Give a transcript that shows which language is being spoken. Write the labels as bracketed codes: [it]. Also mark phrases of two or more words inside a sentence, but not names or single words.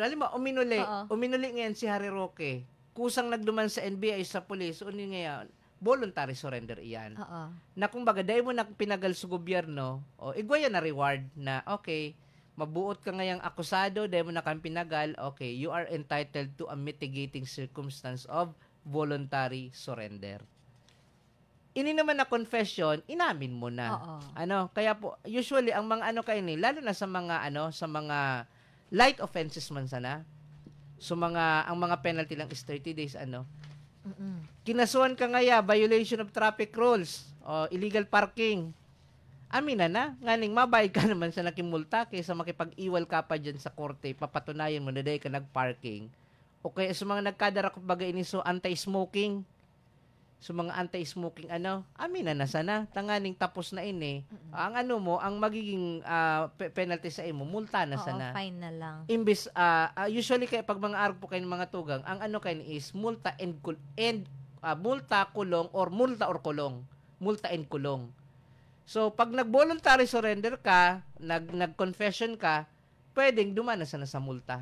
[bik] Halimbawa, uminuli ngayon si Harry Roque. Kusang nagduman sa NBI sa police, ngayon, [en] voluntary surrender [bik] iyan. Na kumbaga, dahil mo na pinagal sa gobyerno, igwaya na reward na, okay, mabuot ka ngayang akusado, dahil mo na kang pinagal, [en] okay, you are entitled to a mitigating circumstance of voluntary surrender. [bik] Ini naman na confession, inamin mo na. Kaya po, usually, ang mga lalo na sa mga [en] light offenses [bik] man sana, so ang mga penalty lang is 30 days, kinasuhan ka ngaya, [en] violation of traffic rules, [bik] o [en] illegal parking, [bik] amina na, nganing mabayad ka naman sa nakimulta, kaysa makipag-iwal ka pa dyan sa korte, papatunayan mo na dahil ka nag-parking, o kaya sa mga nagkadara ko bagay ini, so anti-smoking, so mga anti-smoking amina na sana, tanganing tapos na ini, ang ang magiging penalty sa imo, multa na sana. [tl] Fine na lang. [bik] Imbis, usually kaya pag mga arog po kayo ng mga tugang, ang kayo is multa multa, kulong, or multa or kulong. Multa and kulong. So, pag nag-voluntary surrender ka, nag-confession ka, pwedeng dumana sana sa multa.